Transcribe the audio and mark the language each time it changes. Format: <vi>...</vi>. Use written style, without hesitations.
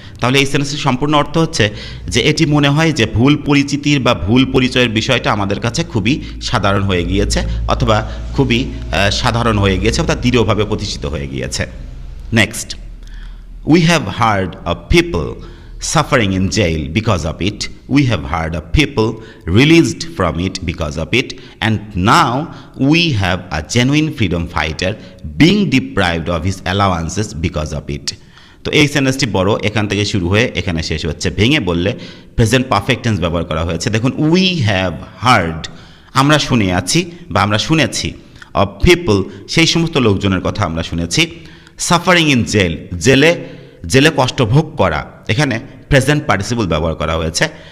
<bn>তাহলে এই সেন্টেন্সের সম্পূর্ণ অর্থ হচ্ছে যে এটি মনে হয় যে ভুল পরিচিতির বা ভুল পরিচয়ের বিষয়টা আমাদের কাছে খুবই সাধারণ হয়ে গিয়েছে অথবা খুবই সাধারণ হয়ে গিয়েছে অর্থাৎ দৃঢ়ভাবে প্রতিষ্ঠিত হয়ে গিয়েছে।</bn> <en>Next, we have heard of people suffering in jail because of it. We have heard of people released from it because of it. And now we have a genuine freedom fighter being deprived of his allowances because of it.</en> <bn>তো এই সেন্টেন্সটি বড়, এখান থেকে শুরু হয়ে এখানে শেষ হচ্ছে। ভেঙে বললে প্রেজেন্ট পারফেক্ট টেন্স ব্যবহার করা হয়েছে। দেখুন,</bn> <en>we have heard,</en> <bn>আমরা শুনে আছি বা আমরা শুনেছি,</bn> <en>of people,</en> <bn>সেই সমস্ত লোকজনের কথা আমরা শুনেছি,</bn> <en>suffering in jail,</en> <bn>জেলে কষ্ট ভোগ করা, এখানে প্রেজেন্ট পার্টিসিপল ব্যবহার করা হয়েছে।</bn>